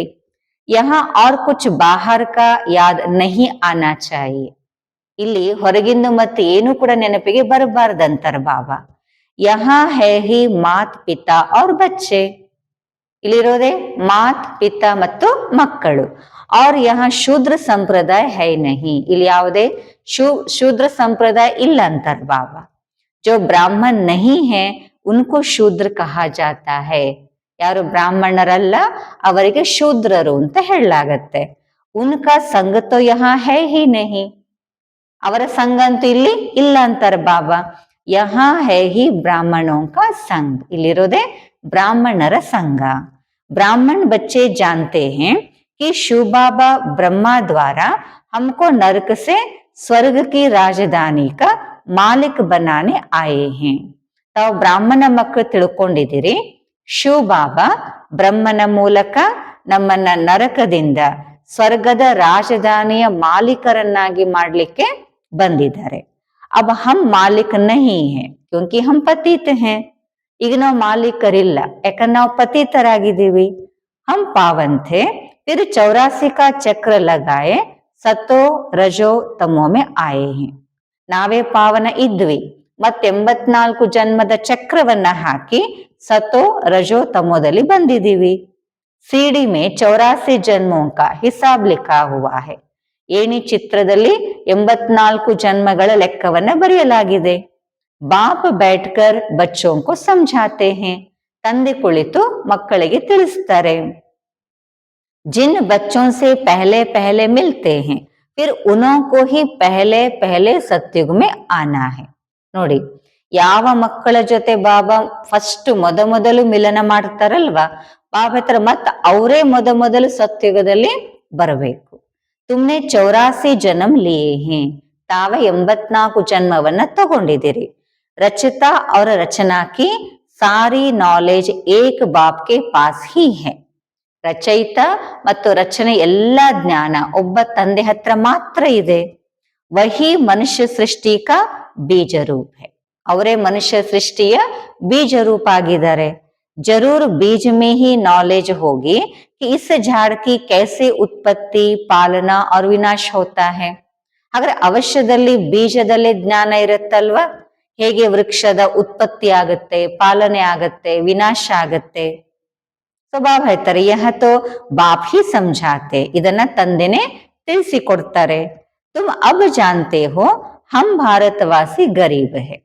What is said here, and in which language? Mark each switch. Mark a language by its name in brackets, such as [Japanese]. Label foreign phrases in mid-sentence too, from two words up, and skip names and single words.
[Hindi] यह और कुछ बाहर का याद नहीं आना चाहिए. [Kannada] ಇಲ್ಲಿ ಹೊರಗಿಂದ ಮತ್ತೆ ಏನು ಕೂಡ ನೆನಪಿಗೆ ಬರಬಾರ್ದಂತಾರ ಬಾಬಾ. [Hindi] यह है ही मात पिता और बच्चे. [Kannada] ಇಲ್ಲಿರೋದೆ [Hindi] मात पिता [Kannada] ಮತ್ತು ಮಕ್ಕಳು. [Hindi] और यहाँ शूद्र सम्प्रदाय है नहीं. [Kannada] ಇಲ್ಲಿ ಯಾವುದೇ ಶೂದ್ರ ಸಂಪ್ರದಾಯ ಇಲ್ಲ ಅಂತಾರ ಬಾಬಾ. [Hindi] जो ब्राह्मण नहीं है उनको शूद्र कहा जाता है. [Kannada] ಯಾರು ಬ್ರಾಹ್ಮಣರಲ್ಲ ಅವರಿಗೆ ಶೂದ್ರರು ಅಂತ ಹೇಳಲಾಗತ್ತೆ. [Hindi] उनका संग तो यहाँ है ही नहीं. [Kannada] ಅವರ ಸಂಘ ಅಂತೂ ಇಲ್ಲಿ ಇಲ್ಲ ಅಂತಾರ ಬಾಬಾ. [Hindi] यहाँ है ही ब्राह्मणों का संघ. [Kannada] ಇಲ್ಲಿರೋದೆ ಬ್ರಾಹ್ಮಣರ ಸಂಘ. [Hindi] ब्राह्मण बच्चे जानते हैं कि शिव बाबा ब्रह्मा द्वारा हमको नरक से स्वर्ग की राजधानी का मालिक बनाने आए हैं. [Kannada] ತಾವು ಬ್ರಾಹ್ಮಣ ಮಕ್ಕಳು ತಿಳ್ಕೊಂಡಿದ್ದೀರಿ, ಶಿವ್ ಬಾಬಾ ಬ್ರಹ್ಮನ ಮೂಲಕ ನಮ್ಮನ್ನ ನರಕದಿಂದ ಸ್ವರ್ಗದ ರಾಜಧಾನಿಯ ಮಾಲೀಕರನ್ನಾಗಿ ಮಾಡ್ಲಿಕ್ಕೆ ಬಂದಿದ್ದಾರೆ. [Hindi] अब हम मालिक नहीं है क्योंकि हम पतित हैं. [Kannada] ಈಗ ನಾವು ಮಾಲೀಕರಿಲ್ಲ, ಯಾಕಂದ್ರೆ ನಾವು ಪತಿತರಾಗಿದ್ದೀವಿ. [Hindi] हम पावन थे फिर 84 का चक्र लगाए सतो रजो तमो में आए हैं. [Kannada] ನಾವೇ ಪಾವನ ಇದ್ವಿ, ಮತ್ತೆ 84 ಜನ್ಮದ ಚಕ್ರವನ್ನ ಹಾಕಿ ಸತೋ ರಜೋ ತಮೋದಲ್ಲಿ ಬಂದಿದ್ದೀವಿ. [Hindi] सीढ़ी में 84 जन्मों का हिसाब लिखा हुआ है. [Kannada] ಏಣಿ ಚಿತ್ರದಲ್ಲಿ 84 ಜನ್ಮಗಳ ಲೆಕ್ಕವನ್ನ ಬರೆಯಲಾಗಿದೆ. [Hindi] ಬಾಪ್ बैठकर बच्चों को समझाते हैं. [Kannada] ತಂದೆ ಕುಳಿತು ಮಕ್ಕಳಿಗೆ ತಿಳಿಸ್ತಾರೆ. [Hindi] जिन बच्चों से पहले पहले मिलते हैं फिर उन्हों को ही पहले पहले सत्युग में आना है. [Kannada] ನೋಡಿ, ಯಾವ ಮಕ್ಕಳ ಜೊತೆ ಬಾಬಾ ಫಸ್ಟ್ ಮೊದಲು ಮಿಲನ ಮಾಡ್ತಾರಲ್ವಾ, ಬಾಬಾ ಹತ್ರ ಮತ್ತ ಅವರೇ ಮೊದಲು ಸತ್ಯುಗದಲ್ಲಿ ಬರಬೇಕು. [Hindi] तुमने 84 जन्म लिए हैं. [Kannada] ತಾವೇ 84 ಜನ್ಮವನ್ನ ತಗೊಂಡಿದ್ದೀರಿ. [Hindi] रचता और रचना की सारी नॉलेज एक बाप के पास ही है. [Kannada] ರಚಯಿತ ಮತ್ತು ರಚನೆ ಎಲ್ಲ ಜ್ಞಾನ ಒಬ್ಬ ತಂದೆ ಹತ್ರ ಮಾತ್ರ ಇದೆ. [Hindi] वही मनुष्य सृष्टि का बीज रूप है. [Kannada] ಅವರೇ ಮನುಷ್ಯ ಸೃಷ್ಟಿಯ ಬೀಜ ರೂಪ ಆಗಿದ್ದಾರೆ. [Hindi] जरूर बीज में ही नॉलेज होगी कि इस झाड़ की कैसे उत्पत्ति पालना और विनाश होता है. [Kannada] ಹಾಗಾದ್ರೆ ಅವಶ್ಯದಲ್ಲಿ ಬೀಜದಲ್ಲೇ ಜ್ಞಾನ ಇರುತ್ತಲ್ವಾ, ಹೇಗೆ ವೃಕ್ಷದ ಉತ್ಪತ್ತಿ ಆಗತ್ತೆ, ಪಾಲನೆ ಆಗತ್ತೆ, ವಿನಾಶ ಆಗತ್ತೆ. ಬಾಬಾ ಹೇಳ್ತಾರೆ [Hindi] यह तो बाप ही समझाते. [Kannada] ಇದನ್ನ ತಂದೆನೆ ತಿಳಿಸಿಕೊಡ್ತಾರೆ. [Hindi] तुम अब जानते हो हम भारतवासी गरीब हैं.